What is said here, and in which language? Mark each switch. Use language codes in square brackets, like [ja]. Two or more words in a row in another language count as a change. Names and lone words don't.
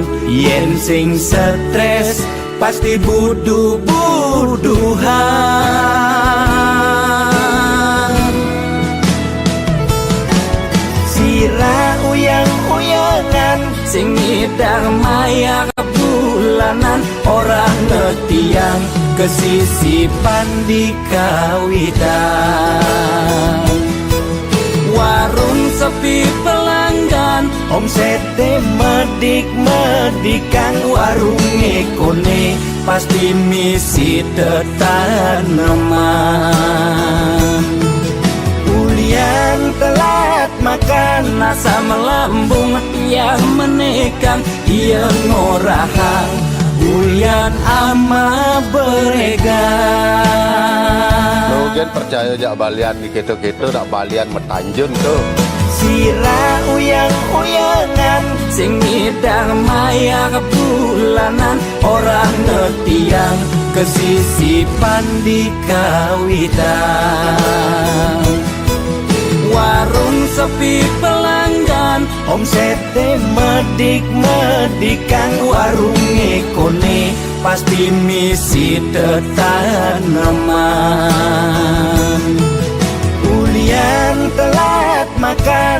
[ban] yen sing stres pasti buduh-buduhan. Sira uyang-uyangan, sing ngidang maya bulanan, orang ngetiang kesisipan di kawitan. warung sepi pelanggan, Omsete medik-medikan, warung ekone pasti misi tetaneman. Ulian telat makan, nasa melambung tiang menekang, ia ngorahang ulian ama beregan. [id] Mungkin percaya [ban] jak balian di gitu-gitu tak balian metanjun tuh. Sira uyang-uyangan, sing ngidang maya bulanan, orang ngetiang kesisipan di kawitan. warung sepi pelanggan, Omsete medik-medikan, warung ekone pasti misi tetaneman. Ulian telat makan,